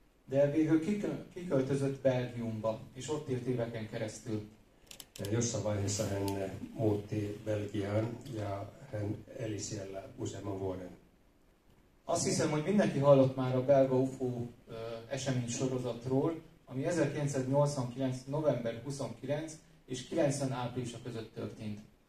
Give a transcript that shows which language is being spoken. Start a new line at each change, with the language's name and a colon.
Hungarian: De végül kiköltözött Belgiumba, és ott élt éveken keresztül.
Finnish: Jossain vaiheessa hän muutti Belgiaan ja hän eli siellä useamman vuoden.
Hungarian: Azt hiszem, hogy mindenki hallott már a belga UFO eseménysorozatról, ami 1989. november 29 és 90. áprilisa között történt.